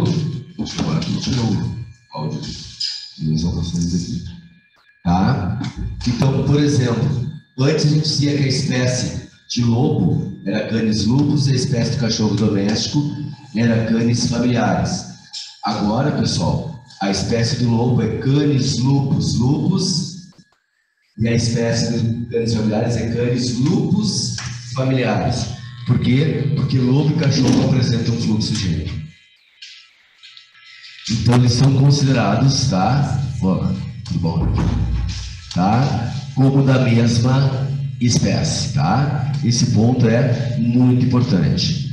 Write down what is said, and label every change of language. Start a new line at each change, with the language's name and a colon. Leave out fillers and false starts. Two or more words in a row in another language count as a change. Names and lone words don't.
Portuguese: Agora aqui tirou o áudio das anotações aqui. Tá? Então, por exemplo, antes a gente dizia que a espécie de lobo era Canis lupus e a espécie de cachorro doméstico era Canis familiaris. Agora, pessoal, a espécie do lobo é Canis lupus lupus e a espécie de Canis familiaris é Canis lupus familiaris. Por quê? Porque lobo e cachorro apresentam um fluxo gênico. Então, eles são considerados, tá? Tudo bom? Tá? Como da mesma espécie, tá? Esse ponto é muito importante.